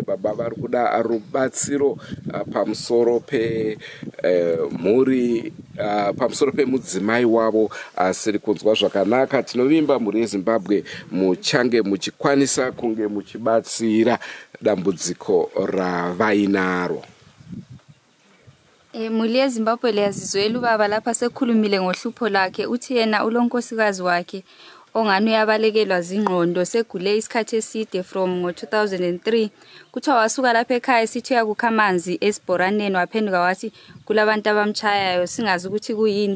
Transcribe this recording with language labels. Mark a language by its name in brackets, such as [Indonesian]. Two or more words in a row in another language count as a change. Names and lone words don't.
[Shona] Baba vari kuda rubatsiro pamusoro pemhuri, pamusoro pemudzimai wavo asiri kunzwa zvakanaka. Tinovimba muri yeZimbabwe muchange muchikwanisa kunge muchibatsira dambudziko ravainaro. [North Ndebele] Mhuri yeZimbabwe liyazizwela ubaba lapha sekhulumile ngohlupho lakhe uthi yena ulonkosikazi wakhe ongani uyabalekelwa zingqondo segule isikhathi eside from ngo-2003 kuthiwa wasuka lapha ekhaya sithi uyakukha amanzi esibhoraneni waphenduka wathi kulabantu abamchayayo singazi ukuthi kuyini.